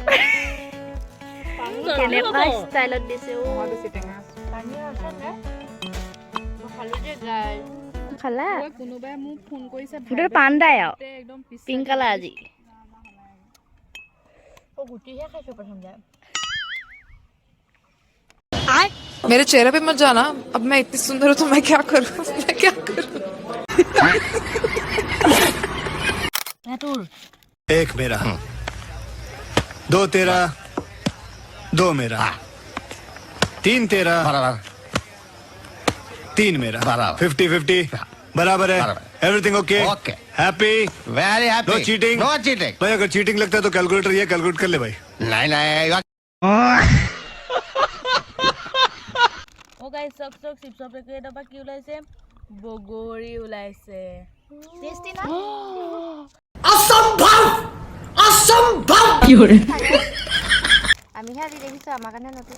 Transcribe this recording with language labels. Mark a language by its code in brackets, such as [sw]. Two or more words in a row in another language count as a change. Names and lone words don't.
[as] কেনেকুৱা ষ্টাইলত দিছে মই বেছি টেঙা খালা কোনোবাই মোক ফোন কৰিছে সেইটো পাণ্ডাই আৰু একদম পিংক কালাৰ আজি গুটিহে খাইছো প্ৰথম যায় [hi] मेरे चेहरे पे मत जाना अब मैं इतनी सुंदर हूँ तो मैं क्या करूँ एक मेरा दो तेरा दो मेरा तीन तेरा तीन मेरा 50-50 बराबर है [en] everything okay happy very happy no cheating [hi] भाई अगर चीटिंग लगता है तो कैलकुलेटर ये कैलकुलेट कर ले भाई नहीं [as] ও গাইস চক চিপছৰ পেকেট পৰা কি ওলাইছে বগৰী ওলাইছে টেষ্টি না কি কৰে আমিহে আজি দেখিছো আমাৰ কাৰণে নতুন